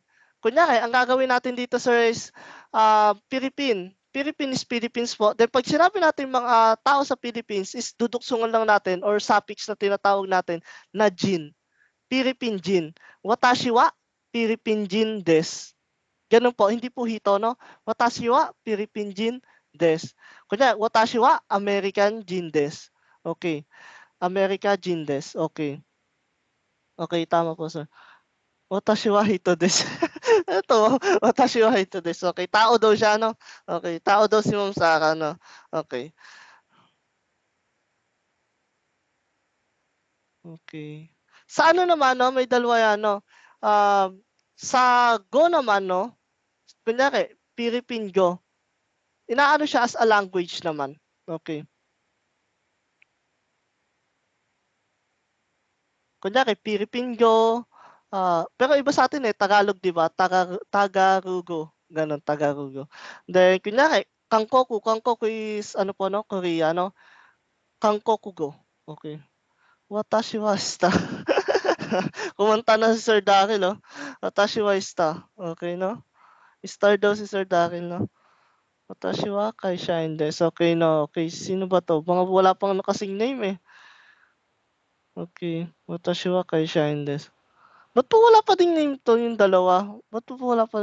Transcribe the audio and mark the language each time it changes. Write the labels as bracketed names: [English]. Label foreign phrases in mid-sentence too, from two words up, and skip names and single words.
[Filipino] Kunyari, ang gagawin natin dito, sir, is Philippine. Philippine is Philippines po. Then pag sinabi natin mga tao sa Philippines is duduksungan lang natin or suffix na tinatawag natin na Jin. [Japanese] フィリピン人. 私はフィリピン人です. [Filipino] Ganun po, hindi po hito, no? [Japanese] 私はフィリピン人です. Kunya, 私はアメリカン人です. [Filipino] Okay. [Japanese] アメリカ人です. [Filipino] Okay. Okay, tama po, sir. [Japanese] 私は人です. Ito, 私は人です. [Filipino] Okay, tao daw siya, no? Okay, tao daw si Ma'am Sara, no? Okay. Okay. Sa ano naman, no? May dalawa yan, no? Sa Go naman, no? Kunyari, Philippine Go. Inaano siya [English] as a language [Filipino] naman. Okay. Kunyari, Philippine Go. Pero iba sa atin eh, Tagalog, di ba? Tagarugo. Ganon, Tagarugo. Then, kunyari, Kangkoku is ano po, no? Korea, no? Kangkokugo. Okay. [Japanese] 私はした. [Filipino] Kumanta na si Sir Daryl, no? [Japanese] 私はした. [Filipino] Okay, no? Star daw si Sir Daryl, no? [Japanese] 私は会社員です. [Filipino] Okay, no? Okay, sino ba to? Mga wala pang nakasing name, eh. Okay. [Japanese] 私は会社員です. [Filipino] Ba't po wala pa ding name to yung dalawa? Ba't po wala pa?